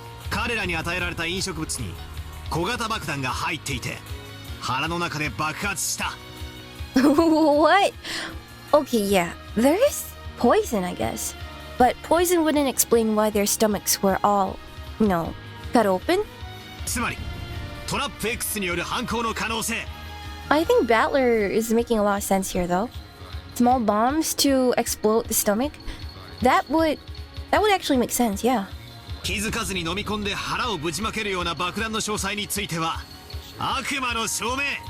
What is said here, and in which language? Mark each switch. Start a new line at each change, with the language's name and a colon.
Japanese: 彼らに与えられた飲食物に小型爆弾が入っていて腹の中で爆発した。
English: What? Okay, yeah, there is poison, I guess. But poison wouldn't explain why their stomachs were all, cut open.
Japanese: つまりトラップ X による犯行の可能性。
English: I think Battler is making a lot of sense here, though. Small bombs to explode the stomach. That would actually make sense, yeah.
Japanese: 気づかずに飲み込んで腹をぶちまけるような爆弾の詳細については悪魔の証明。